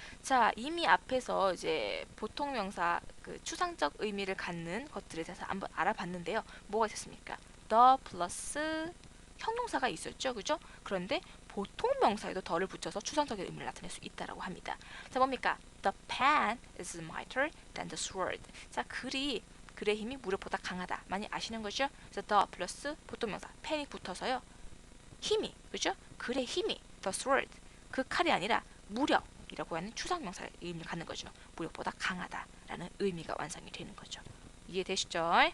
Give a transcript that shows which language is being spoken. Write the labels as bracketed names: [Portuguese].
[Korean] 자, 이미 앞에서 이제 보통 명사 그 추상적 의미를 갖는 것들에 대해서 한번 알아봤는데요. 뭐가 있었습니까? the 플러스 형용사가 있었죠. 그죠? 그런데 보통 명사에도 더를 붙여서 추상적인 의미를 나타낼 수 있다라고 합니다. 자, 뭡니까? [English] The pen is mightier than the sword. [Korean] 자, 글의 힘이 무력보다 강하다. 많이 아시는 거죠? 그래서 the 플러스 보통 명사 펜이 붙어서요. 힘이, 그죠? 글의 힘이 the sword. 그 칼이 아니라 무력이라고 하는 추상명사의 의미를 갖는 거죠. 무력보다 강하다라는 의미가 완성이 되는 거죠. 이해되시죠?